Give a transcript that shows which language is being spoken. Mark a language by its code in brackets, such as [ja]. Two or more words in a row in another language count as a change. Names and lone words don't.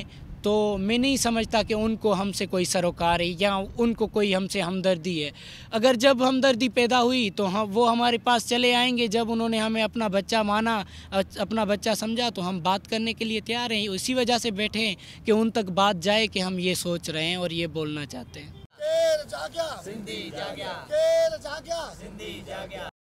[hi] तो मैं नहीं समझता कि उनको हमसे कोई सरोकार है या उनको कोई हमसे हमदर्दी है। अगर जब हमदर्दी पैदा हुई तो वो हमारे पास चले आएंगे। जब उन्होंने हमें अपना बच्चा माना, अपना बच्चा समझा, तो हम बात करने के लिए तैयार हैं। उसी वजह से बैठे हैं कि उन तक बात जाए कि हम ये सोच रहे हैं और ये बोलना चाहते हैं। [sd] केल जाग्या, सिंधी जाग्या, केल जाग्या, सिंधी जाग्या।